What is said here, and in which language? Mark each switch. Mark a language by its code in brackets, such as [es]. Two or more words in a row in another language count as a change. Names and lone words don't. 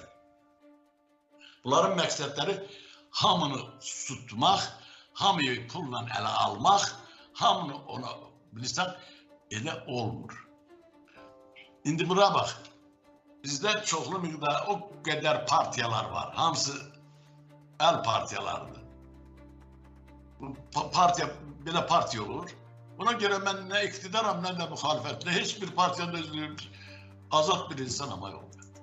[az] Bunların məqsədləri hamını tutmaq, hamıyı pulla ələ almaq, hamını ona bilirsən, elə olmur. İndi bura bax, bizdə çoxlu miqdarda o qədər partiyalar var, hamısı əl partiyalarıdır. Partiya, belə partiya olur. [tr] Buna göre ben ne iktidaram ne de muhalefetle hiçbir partiden özlüyüm. Azat bir insan ama yok.